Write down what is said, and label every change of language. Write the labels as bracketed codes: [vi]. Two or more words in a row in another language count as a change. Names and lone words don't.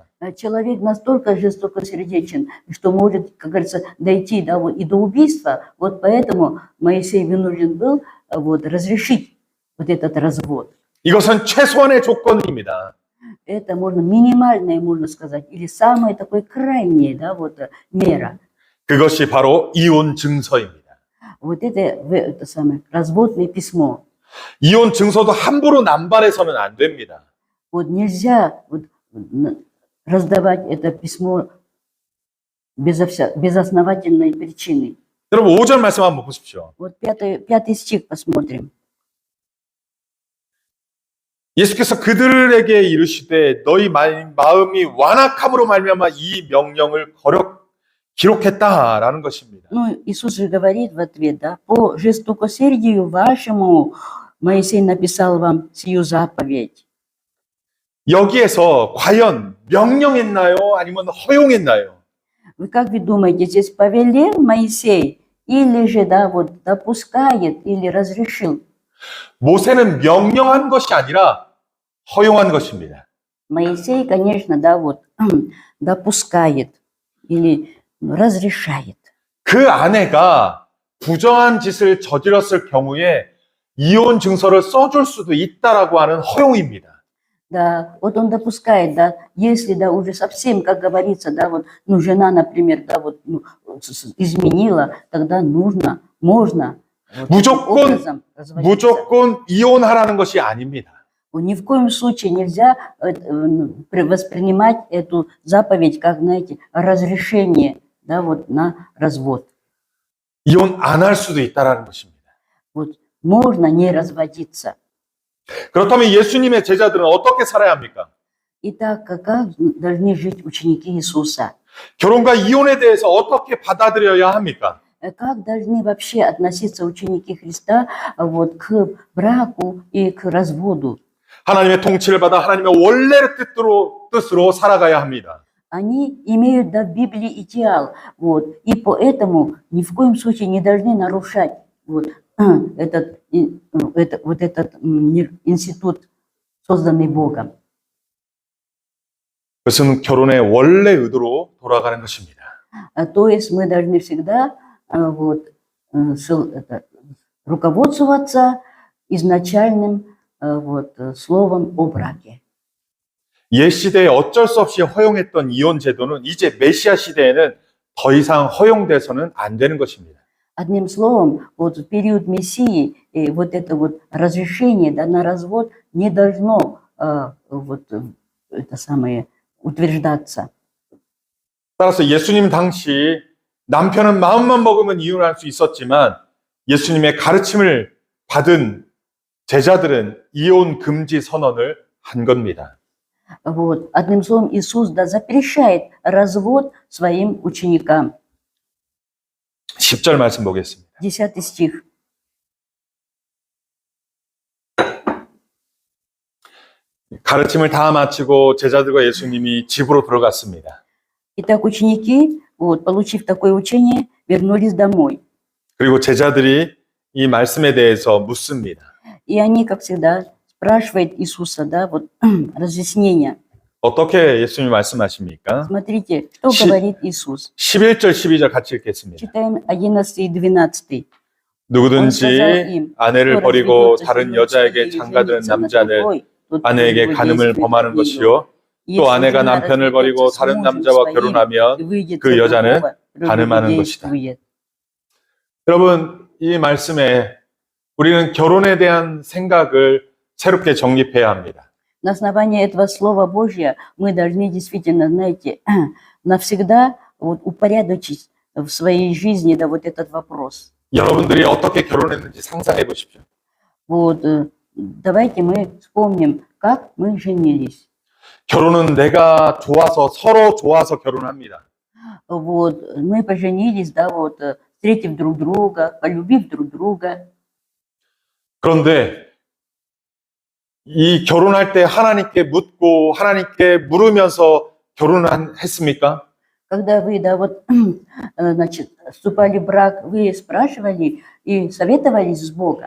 [ru] Человек настолько жестокосердечен, что может, как говорится, дойти и до убийства. Вот поэтому Моисей вынужден был вот, разрешить вот этот развод. [ko] 이것은 최소한의 조건입니다. [ru] Это можно минимальное, можно сказать, или самое такое крайнее, да, вот, мера. [ko] 그것이 바로 이혼 증서입니다. [ru] Вот это самое разводное письмо. [ko] 이혼 증서도 함부로 남발해서는 안 됩니다. [ru] Вот нельзя вот, раздавать это письмо без основательной причины. [ko] 여러분 5절 말씀 한번 보십시오. [ru] Вот пятый стих посмотрим. [ko] 예수께서 그들에게 이르시되 너희 마음이 완악함으로 말미암아 이 명령을 기록했다라는 것입니다. [ru] Ну, Иисус же говорит в ответ, да, по жестокосердию вашему Моисей написал вам сию заповедь. [ko] 여기에서 과연 명령했나요? 아니면 허용했나요? [ru] Как вы думаете, здесь повелел Моисей или же, да, вот допускает или разрешил? [ko] 모세는 명령한 것이 아니라 허용한 것입니다. [ru] Моисей, конечно, да, вот допускает или разрешает. [ko] 그 아내가 부정한 짓을 저질렀을 경우에 이혼 증서를 써줄 수도 있다라고 하는 허용입니다. [ru] Да, вот он допускает, да, если, да, уже совсем, как говорится, да, вот, ну, жена, например, да, вот, ну, изменила, тогда можно, можно вот, [ko] 무조건 이혼하라는 것이 아닙니다. [ru] Ни в коем случае нельзя воспринимать эту заповедь как, знаете, разрешение, да, вот, на развод. [ko] 이혼 안 할 수도 있다라는 것입니다. [ru] Вот, можно не разводиться. [ko] 그렇다면 예수님의 제자들은 어떻게 살아야 합니까? [ru] Итак, как должны жить ученики Иисуса? [ko] 결혼과 이혼에 대해서 어떻게 받아들여야 합니까? [ru] Как должны вообще относиться ученики Христа вот, к браку и к разводу? [ko] 하나님의 통치를 받아 하나님의 원래의 뜻으로 살아가야 합니다. [ru] Они имеют, да, в Библии идеал, вот, и поэтому ни в коем случае не должны нарушать вот, этот институт, созданный Богом. [ko] 그것은 결혼의 원래 의도로 돌아가는 것입니다. [ru] То есть мы должны всегда вот, руководствоваться изначальным вот, словом о браке. [ko] 옛 시대에 어쩔 수 없이 허용했던 이혼 제도는 이제 메시아 시대에는 더 이상 허용돼서는 안 되는 것입니다. [ru] Одним словом, вот в период Мессии вот это вот разрешение, да, на развод не должно вот, это самое, утверждаться. [ko] 따라서 예수님 당시 남편은 마음만 먹으면 이혼할 수 있었지만 예수님의 가르침을 받은 제자들은 이혼 금지 선언을 한 겁니다. [ru] Вот. Одним словом, Иисус, да, запрещает развод своим ученикам. [ko] 10절 말씀 보겠습니다. [ru] 10 стих. [ko] 가르침을 다 마치고 제자들과 예수님이 집으로 들어갔습니다. [ru] Итак, ученики, вот, получив такое учение, вернулись домой. [ko] 그리고 제자들이 이 말씀에 대해서 묻습니다. [ru] И они, как всегда, спрашивают Иисуса, да, вот, разъяснения. [ko] 어떻게 예수님이 말씀하십니까? [ru] Смотрите, что говорит Иисус. [ko] 11절, 12절 같이 읽겠습니다. [ru] Читаем 11 и 12. [ko] 누구든지 아내를 버리고 다른 여자에게 장가드는 남자는 아내에게 간음을 범하는 것이요. 또 아내가 남편을 버리고 다른 남자와 결혼하면 그 여자는 간음하는 것이다. 여러분, 이 말씀에 우리는 결혼에 대한 생각을 새롭게 정립해야 합니다. [ru] На основании этого Слова Божьего мы должны действительно, знаете, навсегда вот, упорядочить в своей жизни, да, вот этот вопрос. [ko] 여러분들이 어떻게 결혼했는지 상상해 보십시오. [ru] Вот, давайте мы вспомним, как мы женились. [ko] 결혼은 내가 좋아서 서로 좋아서 결혼합니다. [ru] Вот, мы поженились, да, вот, встретив друг друга, полюбив друг друга. [ko] 그런데 이 결혼할 때 하나님께 묻고 하나님께 물으면서 했습니까? [ru] Когда вы, да, вот, значит, вступали в брак, вы спрашивали и советовались с Богом.